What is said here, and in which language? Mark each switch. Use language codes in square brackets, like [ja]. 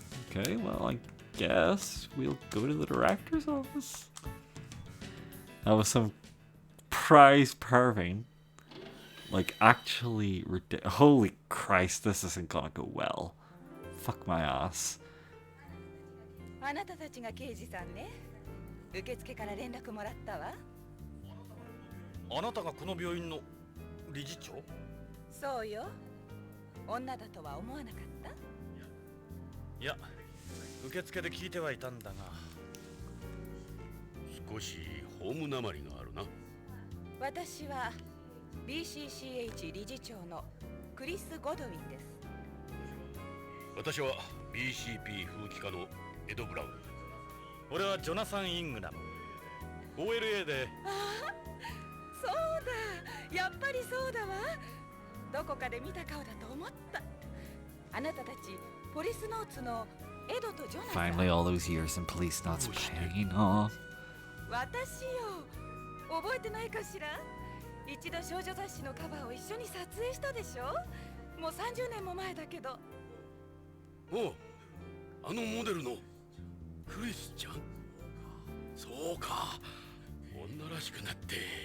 [en] Okay, well, I guess we'll go to the director's office. That was some prize perving. Like, actually, holy Christ, this isn't gonna go well. Fuck my ass. [ja] あなたたちが刑事さんね。受付から連絡もらったわ。あなたがこの病院の理事長？そうよ。女だとは思わなかった？いや、受付で聞いてはいたんだが、少しホームなまりがあるな。私は BCCH 理事長のクリス・ゴドウィンです。私は BCP 風紀課のエド・ブラウン。俺はジョナサン・イングナム。 OLA で。ああ、そうだ。やっぱりそうだわ。どこかで見た顔だと思った。あなたたちポリスノーツのエドとジョナサン。 [en] Finally, all those years in Policenauts paying off. [ja] 私よ。覚えてないかしら？一度少女雑誌のカバーを一緒に撮影したでしょ？もう30年も前だけど。おう、あのモデルのクリスちゃん。そうか、女らしくなって。